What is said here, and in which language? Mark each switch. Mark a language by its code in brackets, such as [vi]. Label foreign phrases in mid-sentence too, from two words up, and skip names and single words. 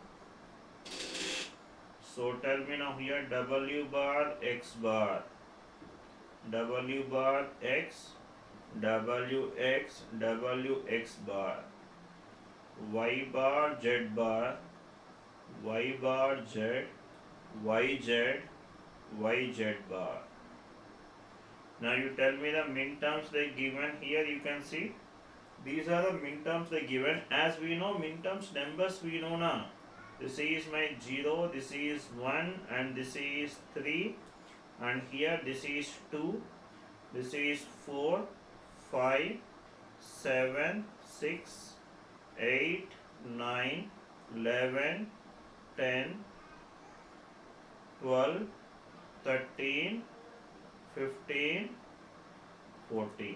[en] So tell me now here, W bar X bar, W bar X, W X, W X bar, Y bar Z bar, Y bar Z, Y Z, Y Z bar. Now you tell me the min terms they given here, you can see. These are the min terms they given. As we know, min terms numbers we know now. This is my 0, this is 1, and this is 3, and here this is 2, this is 4, 5, 7, 6, 8, 9, 11, 10, 12, 13, 15, 14.